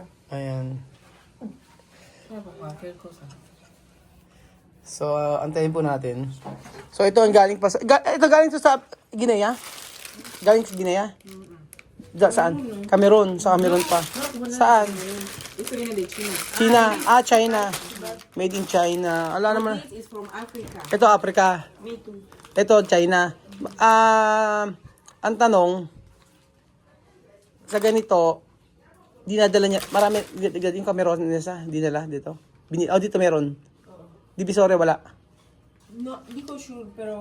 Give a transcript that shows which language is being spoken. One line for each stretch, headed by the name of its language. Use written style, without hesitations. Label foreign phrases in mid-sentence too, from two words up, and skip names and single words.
Filipino: Ayan.
Spanish: Pero cualquier cosa.
Filipino: So, antayin po natin. So, ito ang galing pa sa... ito galing to sa Guinea? Galing sa Guinea? Saan? Cameroon. Sa Cameroon pa. Saan?
Spanish: Ito viene de China.
Filipino: China. China.
English: Made in China.
Filipino: Ala naman.
English: This is from Africa.
Filipino: Ito, Africa.
English: Me too.
Filipino: Ito, China. Ang tanong, sa ganito, dinadala niya, marami, yung Cameroon nisa, dinala dito. Dito meron. Divisoria wala. No, di ko sure, pero...